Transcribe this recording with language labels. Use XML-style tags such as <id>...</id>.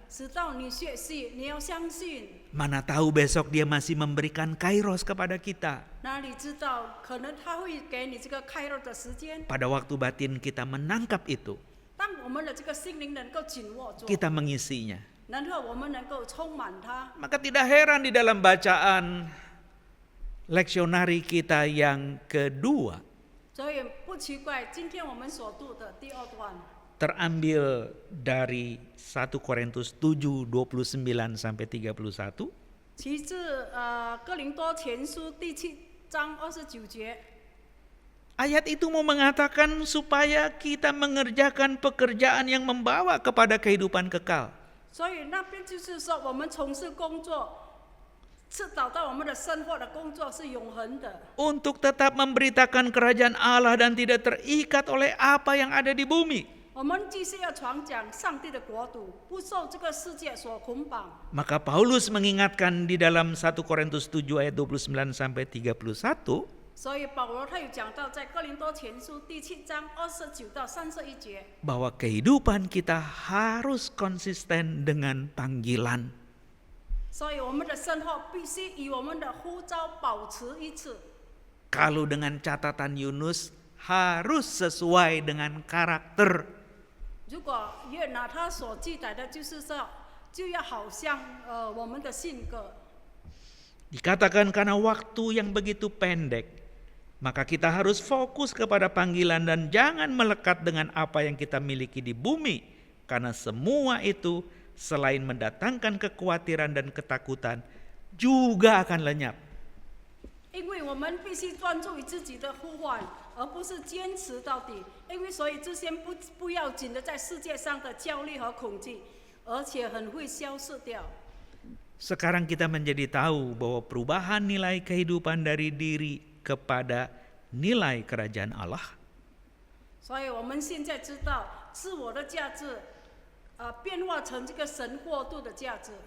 <zh>直到你学习，你要相信。</zh> <id>Mana tahu besok dia masih memberikan kairos kepada kita.</id> <zh>哪里知道，可能他会给你这个开肉的时间。</zh> <id>Pada waktu batin kita menangkap itu,</id> <zh>当我们的这个心灵能够紧握住，</zh> <id>kita mengisinya.</id> <zh>然后我们能够充满它。</zh> <id>Maka tidak heran di dalam bacaan leksionari kita yang kedua</id> <zh>所以不奇怪，今天我们所读的第二段</zh> <id>terambil dari 1 Korintus 7 29 sampai 31.</id> <zh>其自哥林多前书第7章29节。</zh> <id>Ayat itu mau mengatakan supaya kita mengerjakan pekerjaan yang membawa kepada kehidupan kekal.</id> <zh>所以那边就是说，我们从事工作，是找到我们的生活的工作是永恒的。</zh> <id>Untuk tetap memberitakan kerajaan Allah dan tidak terikat oleh apa yang ada di bumi.</id> <zh>我们继续要传讲上帝的国度，不受这个世界所捆绑。</zh> <id>Maka Paulus mengingatkan di dalam 1 Korintus 7 ayat 29 sampai 31.</id> <zh>所以保罗他有讲到在哥林多前书第7章29到31节，</zh> <id>bahwa kehidupan kita harus konsisten dengan panggilan.</id> <zh>所以我们的生活必须与我们的呼召保持一致。</zh> <id>Kalau dengan catatan Yunus harus sesuai dengan karakter.</id> <zh>如果约拿他所记载的就是说，就要好像我们的性格。</zh> <id>Dikatakan karena waktu yang begitu pendek, maka kita harus fokus kepada panggilan dan jangan melekat dengan apa yang kita miliki di bumi. Karena semua itu selain mendatangkan kekhawatiran dan ketakutan, juga akan lenyap.</id> <zh>因为我们必须专注于自己的呼唤，而不是坚持到底。因为所以这些不要紧的在世界上的焦虑和恐惧，而且很会消失掉。</zh> <id>Sekarang kita menjadi tahu bahwa perubahan nilai kehidupan dari diri kepada nilai kerajaan Allah</id> <zh>所以我们现在知道自我的价值，变化成这个神国度的价值。</zh>